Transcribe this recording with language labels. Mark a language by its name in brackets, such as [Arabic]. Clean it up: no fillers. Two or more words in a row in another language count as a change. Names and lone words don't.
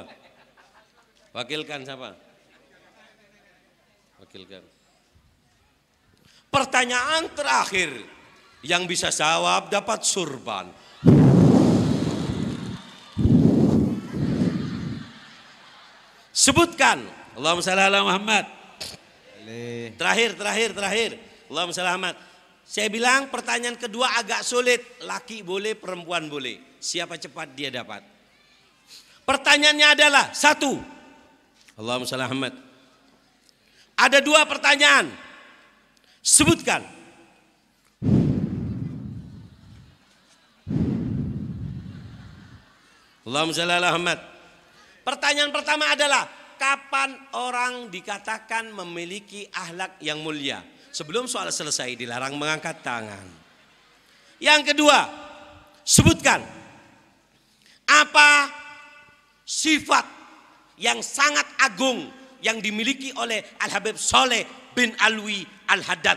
[Indonesian] Wakilkan siapa? Wakilkan. Pertanyaan terakhir. Yang bisa jawab dapat surban. Sebutkan. [Arabic] اللهم صل على محمد. [Indonesian] Terakhir. [Arabic] اللهم صل على محمد. [Indonesian] Saya bilang pertanyaan kedua agak sulit. Laki boleh, perempuan boleh. Siapa cepat dia dapat. Pertanyaannya adalah 1. [Arabic] اللهم صل على محمد. [Indonesian] Ada 2 pertanyaan. Sebutkan. [Arabic] اللهم صل على محمد. [Indonesian] Pertanyaan pertama adalah kapan orang dikatakan memiliki akhlak yang mulia? Sebelum soal selesai dilarang mengangkat tangan. Yang kedua, sebutkan apa sifat yang sangat agung yang dimiliki oleh Al-Habib Saleh bin Alwi Al-Haddad.